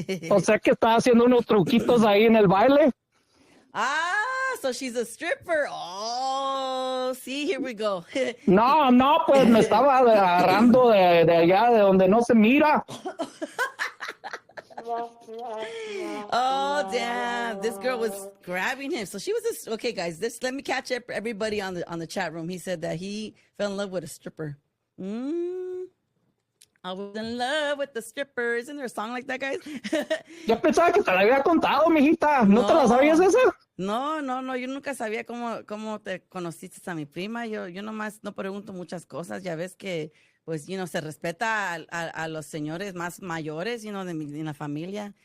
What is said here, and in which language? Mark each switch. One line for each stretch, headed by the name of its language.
Spanish: O sea que está haciendo unos truquitos ahí en el baile.
English: So she's a stripper. Oh, see, here we go.
Spanish: No, pues me estaba agarrando de allá, de donde no se mira.
English: Oh, damn. This girl was grabbing him. So she was this. Okay, guys, let me catch up everybody on the chat room. He said that he fell in love with a stripper. I was in love with the stripper. Isn't there a song like that, guys?
Spanish: Yo pensaba que te la había contado, mijita. ¿No te la sabías esa? No, yo nunca sabía cómo te conociste a mi prima. Yo nomás no pregunto muchas cosas. Ya ves que, pues, se respeta a los señores más mayores, de la familia.